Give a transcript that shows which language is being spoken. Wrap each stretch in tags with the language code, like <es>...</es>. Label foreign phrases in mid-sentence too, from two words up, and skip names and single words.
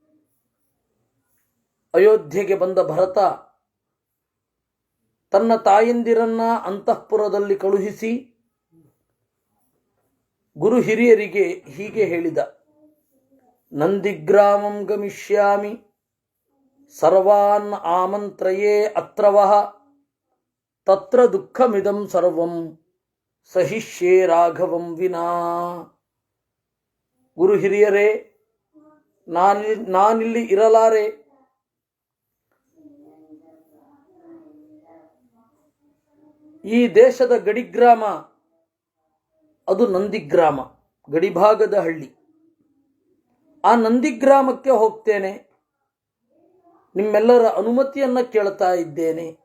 <kn>ಅಯೋಧ್ಯೆಗೆ ಬಂದ ಭರತ ತನ್ನ ತಾಯಂದಿರನ್ನ ಅಂತಃಪುರದಲ್ಲಿ ಕಳುಹಿಸಿ ಗುರು ಹಿರಿಯರಿಗೆ ಹೀಗೆ ಹೇಳಿದ:</kn> <sa>ನಂದಿಗ್ರಾಮಂ ಗಮಿಷ್ಯಾಮಿ ಸರ್ವಾನ್ ಆಮಂತ್ರಯೇ ಅತ್ರವಃ ತತ್ರ ದುಃಖಮಿದಂ ಸರ್ವಂ ಸಹಿಷ್ಯೇ ರಾಘವಂ ವಿನಾ.</sa> <kn>ಗುರು ಹಿರಿಯರೇ, ನಾನಿಲ್ಲಿ ಇರಲಾರೆ. ಈ ದೇಶದ ಗಡಿಗ್ರಾಮ ಅದು ನಂದಿಗ್ರಾಮ, ಗಡಿಭಾಗದ ಹಳ್ಳಿ. ಆ ನಂದಿಗ್ರಾಮಕ್ಕೆ ಹೋಗ್ತೇನೆ, ನಿಮ್ಮೆಲ್ಲರ ಅನುಮತಿಯನ್ನು ಕೇಳ್ತಾ ಇದ್ದೇನೆ.</kn>